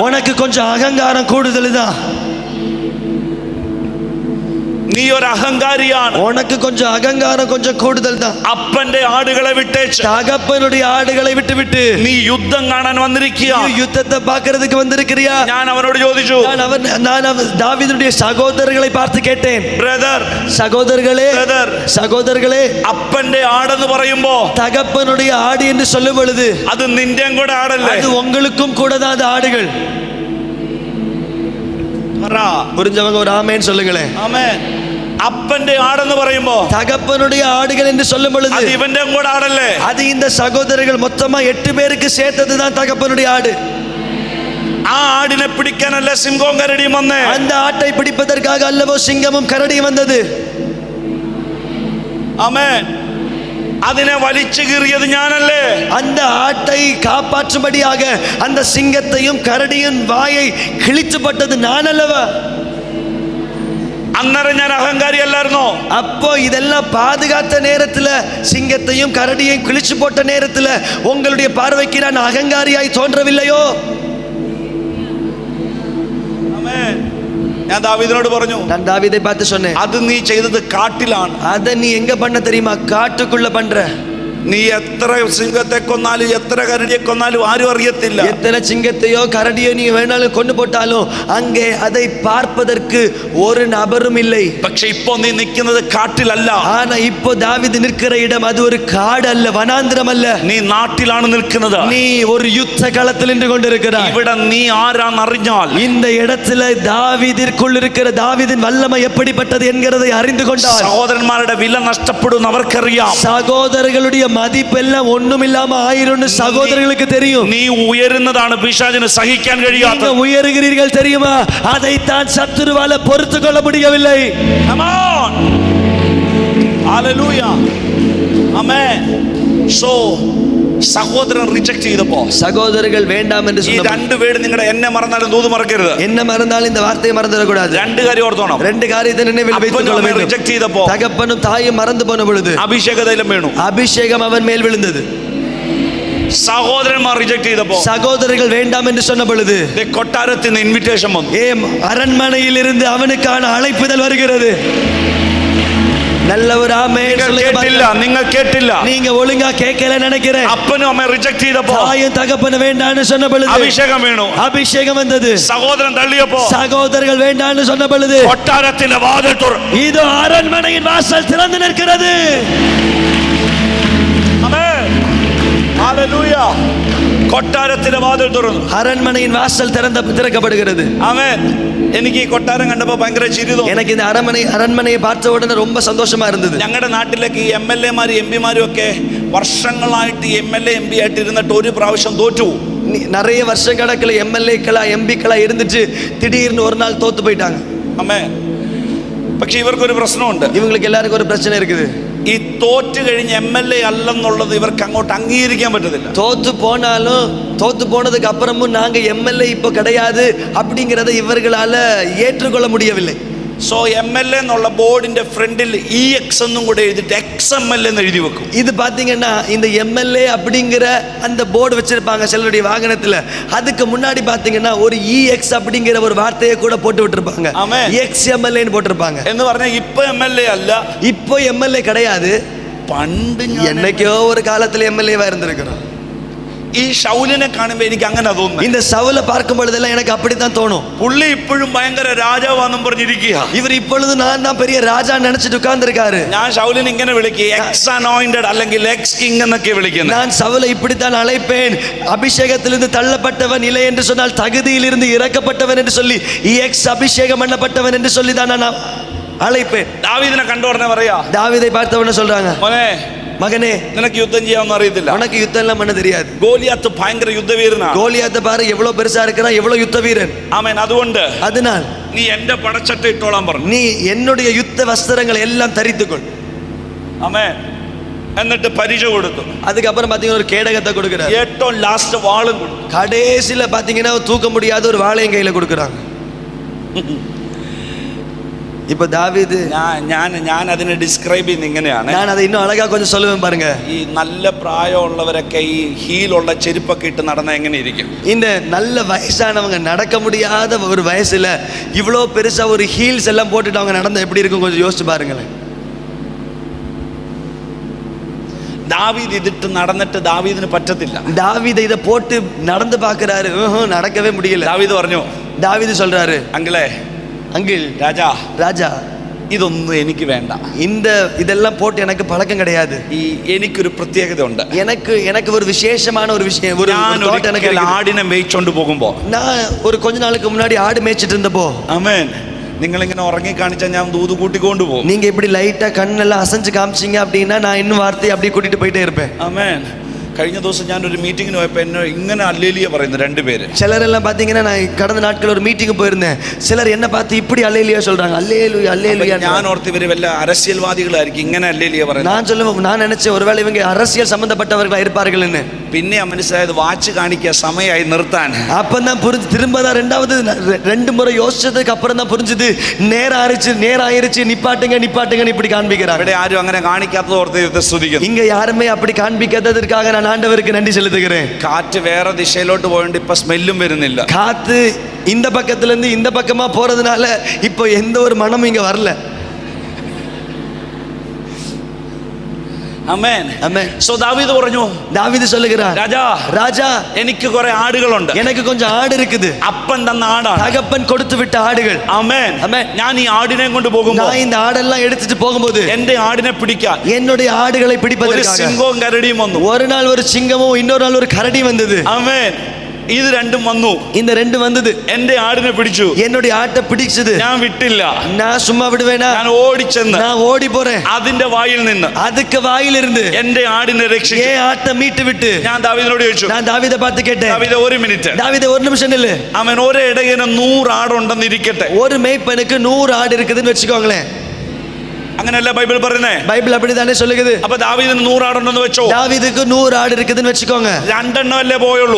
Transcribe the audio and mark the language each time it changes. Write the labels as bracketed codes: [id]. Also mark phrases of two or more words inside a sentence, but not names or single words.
[ta] உனக்கு கொஞ்சம் அகங்காரம் கூடுதல் தான், [ml] നീ ഒരു അഹങ്കാരിയാണ്, [ta] உனக்கு கொஞ்சம் அகங்காரம் கொஞ்சம் கூடுதல் தான். [ml] അപ്പന്റെ ആടുകളെ വിട്ടേച്ച് [ta] தகப்பனுடைய ஆடுகளை விட்டு [ml] നീ യുദ്ധം കാണാൻ വന്നിരിക്കുകയാണ്. [ta] யுத்தத்தை பார்க்கிறதுக்கு வந்திருக்கிறியா? [ml] ഞാൻ അവനോട് ചോദിച്ചു, [ta] நான் தாவீதுடைய சகோதரர்களை பார்த்து கேட்டேன், [ml] ബ്രദർ, [ta] சகோதரர்களே, [ml] അപ്പന്റെ ആടെന്ന് പറയുമ്പോ [ta] தகப்பனுடைய ஆடு என்று சொல்லும் பொழுது [ml] അത് നിന്റെയും കൂടെ ആടല്ലേ? [ta] அது உங்களுக்கும் கூட தான் அது ஆடுகள். புரிஞ்சவங்க ஒரு ஆமென் சொல்லுங்களேன். [ml] ആമേൻ. അപ്പന്റെ ആടെന്ന് പറയുമ്പോ [ta] தகப்பனுடைய ஆடுகள் என்று சொல்லும் பொழுது [ml] അത് ഇവന്റെയും കൂടെ ആടല്ലേ? [ta] அது இந்த சகோதரர்கள் மொத்தமா 8 பேருக்கு சேர்த்ததுதான் தகப்பனுடைய ஆடு. [ml] ആ ആടിനെ പിടിക്കാനല്ല സിംഹവും കരടിയും വന്നേ. [ta] அந்த ஆட்டை பிடிப்பதற்காக அல்லவோ சிங்கமும் கரடியும் வந்தது. [ml] ആമേൻ. അതിനെ വലിച്ചു കീറിയത് ഞാനല്ലേ? [ta] அந்த ஆட்டை காப்பாற்றும்படியாக அந்த சிங்கத்தையும் கரடியின் வாயை கிழிச்சுப்பட்டது நான் அல்லவா? [ml] അന്നേരം ഞാൻ അഹങ്കാരി അല്ലായിരുന്നോ? [ta] அப்போ இதெல்லாம் பாதுகாத்த நேரத்துல, சிங்கத்தையும் கரடியையும் கிழிச்சு போட்ட நேரத்துல உங்களுடைய பார்வைக்கு நான் அகங்காரியாய் தோன்றவில்லையோ? [ml] ആമേൻ. ഞാൻ ദാവീദിനോട് പറഞ്ഞു, [ta] நான் தாவீதை பார்த்து சொன்னேன், [ml] അത് നീ ചെയ്തത് കാട്ടിലാണ്. [ta] அதை நீ எங்க பண்ண தெரியுமா? காட்டுக்குள்ள பண்ற. [ml] നീ എത്ര സിംഹത്തെ കൊന്നാലും എത്ര കരടിയെ കൊന്നാലും ആരും അറിയത്തില്ല. [ta] எத்தனை சிங்கத்தையோ கரடியோ நீ வேணாலும் கொண்டு போட்டாலும் அங்கே அதை பார்ப்பதற்கு ஒரு நபரும் இல்லை. [ml] പക്ഷെ ഇപ്പോ നീ നിൽക്കുന്നത് കാട്ടിലല്ല. [ta] ஆனா இப்போ தாவீது நிற்கிற இடம் அது ஒரு காடு அல்ல, வனாந்திரம் அல்ல. [ml] നീ നാട്ടിലാണ് നിൽക്കുന്നത്. [ta] நீ ஒரு யுத்த களத்தில் நின்று கொண்டிருக்கிறாய். [ml] ഇവിടെ നീ ആരാന്ന് അറിഞ്ഞാൽ, [ta] இந்த இடத்துல தாவீதிற்குள் இருக்கிற தாவீதின் வல்லமை எப்படிப்பட்டது என்கிறதை அறிந்து கொண்டால் [ml] സഹോദരന്മാരുടെ വില നഷ്ടപ്പെടും അവർക്കറിയാം. [ta] சகோதரர்களுடைய மதிப்பெல்லாம் ஒண்ணும் இல்லாம ஆயிரும்னு சகோதரர்களுக்கு தெரியும். [ml] നീ ഉയരുന്നതാണ് പിശാചിന് സഹിക്കാൻ കഴിയാത്തത്. [ta] நீங்க உயர்கிறீர்கள் தெரியுமா? அதைத்தான் சத்துருவால பொறுத்து கொள்ள முடியவில்லை. [en] Come on. Hallelujah. [ml] Amen. So സഹോദരൻ റിജക്ട് ചെയ്തപ്പോ [ta] சகோதரர்கள் வேண்டாம் என்று [ml] ഈ [ta] சொன்னபோது, [ml] രണ്ടുപേരും നിങ്ങളുടെ എന്നെ മറന്നാലും ദൂത് മറക്കരുത്. [ta] என்ன மறந்தாலும் இந்த வார்த்தையை மறந்துடக்கூடாது. [ml] രണ്ട് കാര്യം ഓർത്തോണം. [ta] ரெண்டு காரியத்தை நினைவில் வைத்துக் கொள்ள வேண்டும். [ml] റിജക്ട് ചെയ്തപ്പോ [ta] தகப்பனும் தாயும் மறந்து போன பொழுது [ml] അഭിഷേക തൈലം വീണു. [ta] அபிஷேகம் அவன் மேல் விழுந்தது. [ml] സഹോദരന്മാർ റിജക്ട് ചെയ്തപ്പോ [ta] சகோதரர்கள் வேண்டாம் என்று சொன்ன பொழுது [ml] കൊട്ടാരത്തിൽ നിന്ന് ഇൻവിറ്റേഷൻ വന്നു. [ta] அரண்மனையில் இருந்து அவனுக்கான அழைப்புதல் வருகிறது. நல்ல ஒரு ஆமென் சொல்லுங்க. [ml] നിങ്ങൾ കേട്ടില്ല. [ta] நீங்க ஒழுங்கா கேட்கல நினைக்கிறேன். [ml] അപ്പനും അമ്മ റിജക്ട് ചെയ്തപ്പോ [ta] தாயும் தகப்பனும் வேண்டாம்னு சொன்ன பொழுது [ml] അഭിഷേകം വീണു. [ta] அபிஷேகம் வந்தது. [ml] സഹോദരൻ തള്ളിയപ്പോ [ta] சகோதரர்கள் வேண்டாம்னு சொன்ன பொழுது [ml] കൊട്ടാരത്തിന്റെ വാതിൽ തുറന്നു. [ta] இதோ அரண்மனையின் வாசல் திறந்து நிற்கிறது. [ml] ആമേൻ. ഹല്ലേലൂയ. കൊട്ടാരത്തിന്റെ വാതിൽ തുറന്നു. [ta] அரண்மனையின் வாசல் திறக்கப்படுகிறது. [ml] ആമേൻ. എനിക്ക് ഈ കൊട്ടാരം കണ്ടപ്പോ ഭയങ്കര ചിരി തോന്നി. [ta] எனக்கு இந்த அரண்மனையை பார்த்த உடனே ரொம்ப சந்தோஷமா இருந்தது. [ml] ഞങ്ങളുടെ നാട്ടിലേക്ക് ഈ MLA-മാരും MP-മാരും ഒക്കെ വർഷങ്ങളായിട്ട് MLA MP ആയിട്ട് ഇരുന്നിട്ട് ഒരു പ്രാവശ്യം തോറ്റു. [ta] நிறைய வருஷக்கணக்கில் MLA-க்களா MP-க்களா இருந்துட்டு திடீர்னு ஒரு நாள் தோத்து போயிட்டாங்க. [ml] ആമേൻ. പക്ഷെ ഇവർക്കൊരു പ്രശ്നമുണ്ട്. [ta] இவங்களுக்கு எல்லாருக்கும் ஒரு பிரச்சனை இருக்குது. [ml] ഈ തോറ്റ് കഴിഞ്ഞ് MLA അല്ലെന്നുള്ളത് ഇവർക്ക് അങ്ങോട്ട് അംഗീകരിക്കാൻ പറ്റത്തില്ല. [ta] தோத்து போனதுக்கு அப்புறமும் நாங்க MLA இப்போ கிடையாது அப்படிங்கறதை இவர்களால ஏற்றுக்கொள்ள முடியவில்லை. [ml] സോ MLA എന്നുള്ള ബോർഡിന്റെ ഫ്രണ്ടിൽ EX എന്നും കൂടെ എഴുതിട്ട് XML എന്ന് എഴുതി വെക്കും. [ta] இது பாத்தீங்கன்னா இந்த MLA அப்படிங்கிற அந்த போர்டு வச்சிருப்பாங்க சிலருடைய வாகனத்துல. அதுக்கு முன்னாடி பாத்தீங்கன்னா ஒரு EX அப்படிங்கிற ஒரு வார்த்தையை கூட போட்டு விட்டுருப்பாங்க. XMLA ன்னு போட்டிருப்பாங்க. [ml] എന്ന് പറഞ്ഞാൽ ഇപ്പോ MLA അല്ല, [ta] இப்போ MLA கிடையாது. [ml] പണ്ട് [ta] என்னைக்கோ ஒரு காலத்துல MLA-வா இருந்திருக்கிறோம். [ml] ഈ ശൗലിനെ കാണുമ്പോൾ എനിക്ക് അങ്ങനെ തോന്നുന്നു. [ta] இந்த சவுலை பார்க்கும் பொழுதெல்லாம் எனக்கு அப்படித்தான் தோணும். [ml] പുള്ളി ഇപ്പോഴും ഭയങ്കര രാജാവാന്നും പറഞ്ഞിരിക്കുക. [ta] இவர் இப்பொழுது நான் தான் பெரிய ராஜா நினைச்சிட்டு உட்கார்ந்திருக்காரு. [ml] ഞാൻ ശൗലിനെ ഇങ്ങനെ വിളിക്കുക [en] ex anointed [ml] അല്ലെങ്കിൽ [en] ex king [ml] എന്നൊക്കെ വിളിക്കുന്നത്. [ta] நான் சவுலை இப்படித்தான் அழைப்பேன். அபிஷேகத்திலிருந்து தள்ளப்பட்டவன் இல்லை என்று சொன்னால் தகுதியிலிருந்து இறக்கப்பட்டவன் என்று சொல்லி எக்ஸ் அபிஷேகம் பண்ணப்பட்டவன் என்று சொல்லி தான் நான் அழைப்பேன். [ml] ദാവീദിനെ കണ്ട ഉടനെ പറയാ, [ta] தாவீதை பார்த்தவன சொல்றாங்க, [ml] മോനെ [ta] மகனே [ml] നിനക്ക് യുദ്ധം ചെയ്യാമെന്ന് അറിയത്തില്ല, [ta] உனக்கு யுத்தம் எல்லாம் பண்ண தெரியாது. [ml] ഗോലിയാത്ത് ഭയങ്കര യുദ്ധവീരനാണ്. [ta] கோலியாத்தை பாரு எவ்வளவு பெருசா இருக்கிறான், எவ்வளவு யுத்த வீரன். [ml] ആമേൻ. അതുകൊണ്ട് [ta] அதனால் [ml] നീ എന്റെ പടച്ചട്ട ഇട്ടോളാൻ പറഞ്ഞു. [ta] நீ என்னுடைய யுத்த வஸ்திரங்களை எல்லாம் தரித்துக்கொள். [ml] ആമേൻ. എന്നിട്ട് പരിച കൊടുത്തു. [ta] அதுக்கப்புறம் பாத்தீங்கன்னா ஒரு கேடகத்தை கொடுக்கிறார். [ml] ഏറ്റവും ലാസ്റ്റ് വാളും കൊടുത്തു. [ta] கடைசியில பாத்தீங்கன்னா தூக்க முடியாத ஒரு வாளையும் கையில கொடுக்குறாங்க. இப்ப தாவீது, [ml] ഞാൻ അതിനെ ഡിസ്ക്രൈബ് ചെയ്യുന്ന ഇങ്ങനെയാണ്. [ta] நான் அதை இன்னும் அழகா கொஞ்சம் சொல்லுவேன் பாருங்க. [ml] ഈ നല്ല പ്രായമുള്ളവരൊക്കെ ഈ ഹീലുള്ള ചെരുപ്പൊക്കെ ഇട്ട് നടന്ന എങ്ങനെ ഇരിക്കും? [ta] இந்த நல்ல வயசானவங்க நடக்க முடியாத ஒரு வயசுல இவ்வளோ பெருசா ஒரு ஹீல்ஸ் எல்லாம் போட்டுட்டு அவங்க நடந்தா எப்படி இருக்கும் கொஞ்சம் யோசிச்சு பாருங்களேன். [ml] ദാവീദ് ഇതിട്ട് നടന്നിട്ട് ദാവീദിന് പറ്റത്തില്ല. [ta] தாவீதை இதை போட்டு நடந்து பார்க்கறாரு, நடக்கவே முடியல. [ml] ദാവീദ് പറഞ്ഞു, [ta] தாவீது சொல்றாரு, [ml] അങ്കിളേ, [ta] அங்கிள், ராஜா, [ml] ഇതൊന്നും എനിക്ക് വേണ്ട. [ta] இதெல்லாம் போட்டு எனக்கு பழக்கம் கிடையாது. [ml] എനിക്കൊരു പ്രത്യേകത ഉണ്ട്. [ta] எனக்கு ஒரு விசேஷமான ஒரு விஷயம், ஒரு தோட்டம் எனக்கு இருக்கு. [ml] ആടിനെ മേയിച്ചോണ്ട് പോകുമ്പോ, [ta] நான் ஒரு கொஞ்ச நாளுக்கு முன்னாடி ஆடு மேய்ச்சிட்டு இருந்தப்போ, [ml] ആമേൻ, നിങ്ങളിങ്ങനെ ഉറങ്ങി കാണിച്ചാൽ ഞാൻ ദൂത് കൂട്ടിക്കൊണ്ടു പോകും. [ta] நீங்க இப்படி லைட்டா கண்ணெல்லாம் அசைஞ்சு காமிச்சீங்க அப்படின்னா நான் இன்னும் வார்த்தையை அப்படியே கூட்டிட்டு போயிட்டே இருப்பேன். [ml] ആമേൻ. കഴിഞ്ഞ ദിവസം ഞാനൊരു മീറ്റിങ്ങിന് പോയപ്പോൾ എന്നെ ഇങ്ങനെ അല്ലേലിയ പറയുന്നു രണ്ടുപേര്. [ta] சிலரெல்லாம் பாத்தீங்கன்னா நான் கடந்த நாட்கள் ஒரு மீட்டிங் போயிருந்தேன். சிலர் என்ன பார்த்து இப்படி அல்லேலியா சொல்றாங்க, அல்லேலூயா அல்லேலூயா. [ml] ഞാൻ ഓർത്ത് ഇവര് വല്ല அரசியல்வாதிകളായിരിക്കും இങ്ങനെ அல்லேலிയ പറയുന്നത്. [ta] நான் நினைச்சேன் ஒருவேளை இவங்க அரசியல் சம்பந்தப்பட்டவர்களா இருப்பார்கள்னு. [ml] പിന്നെ മനസ്സിലായത് വാച്ച് കാണിക്കുക സമയമായി നിർത്താൻ. [ta] அப்பதான் புரிஞ்சு, திரும்ப தான் ரெண்டு முறை யோசிச்சதுக்கு அப்புறம் தான் புரிஞ்சுது, நேரம் ஆயிருச்சு, நிப்பாட்டுங்கன்னு இப்படி காண்பிக்கிறாங்க. [ml] ഇവിടെ ആരും അങ്ങനെ കാണിക്കാത്തത് ഓർത്ത് സ്തുതിക്കുന്നു. [ta] இங்க யாருமே அப்படி காண்பிக்காததற்காக நான் ஆண்டவருக்கு நன்றி செலுத்துகிறேன். [ml] കാറ്റ് വേറെ ദിശയിലോട്ട് പോയോണ്ട് ഇപ്പൊ സ്മെല്ലും വരുന്നില്ല. [ta] காத்து இந்த பக்கத்துல இருந்து இந்த பக்கமா போறதுனால இப்போ எந்த ஒரு மனமும் இங்க வரல. [ml] ആമേൻ. [ta] ஆமென். [ml] സോ ദാവീദ് പറഞ്ഞു, [ta] தாவீது சொல்லுகிறார், ராஜா, [ml] എനിക്ക് കുറെ ആടുകളുണ്ട്, [ta] எனக்கு கொஞ்சம் ஆடு இருக்குது. [ml] അപ്പൻ തന്ന ആടാണ്, [ta] தகப்பன் கொடுத்து விட்ட ஆடுகள். [ml] ആമേൻ. ഞാൻ ഈ ആടിനെ കൊണ്ട് പോകുമ്പോൾ, [ta] நான் இந்த ஆடெல்லாம் எடுத்துட்டு போகும்போது [ml] എന്റെ ആടിനെ പിടിക്കാൻ [ta] என்னுடைய ஆடுகளை [ml] ഒരു [ta] பிடிப்பதற்காக [ml] സിംഹവും കരടിയും വന്നു. [ta] ஒரு நாள் ஒரு சிங்கமும் இன்னொரு நாள் ஒரு கரடி வந்தது. [ml] ആമേൻ. ഇത് രണ്ടും വന്നു. [ta] இந்த ரெண்டு வந்தது. [ml] എന്റെ ആടിനെ പിടിച്ചു, [ta] என்னுடைய ஆட்டை பிடிச்சது. [ml] ഞാൻ വിട്ടില്ല. [ta] நான் சும்மா விடுவேனா? [ml] ഞാൻ ഓടിച്ചെന്ന് [ta] நான் ஓடி போறேன். [ml] അതിന്റെ വായിൽ നിന്ന്, [ta] அதுக்கு வாயிலிருந்து [ml] എന്റെ ആടിനെ രക്ഷിച്ചു. [ta] ஏன் ஆட்டை மீட்டு விட்டு [ml] ഞാൻ ദാവീദിനോട് ചോദിച്ചു, [ta] நான் தாவீதை பார்த்து கேட்டேன், [ml] ദാവീദ് ഒരു മിനിറ്റ്, [ta] தாவீதை ஒரு நிமிஷம் நில்லு. [ml] അവൻ ഒരേ ഇടയന് 100 ആടുണ്ടെന്ന് ഇരിക്കട്ടെ. [ta] ஒரு மேய்ப்பனுக்கு 100 ஆடு இருக்குதுன்னு வச்சுக்கோங்களேன். [ml] അങ്ങനെയല്ല ബൈബിൾ പറയുന്നേ. [ta] பைபிள் அப்படிதானே சொல்லுது. [ml] അപ്പൊ ദാവീദിന് 100 ആടുണ്ടെന്ന് വെച്ചോ. [ta] தாவீதுக்கு 100 ஆடு இருக்குதுன்னு வச்சுக்கோங்க. [ml] 2 എണ്ണം അല്ലേ പോയുള്ളൂ.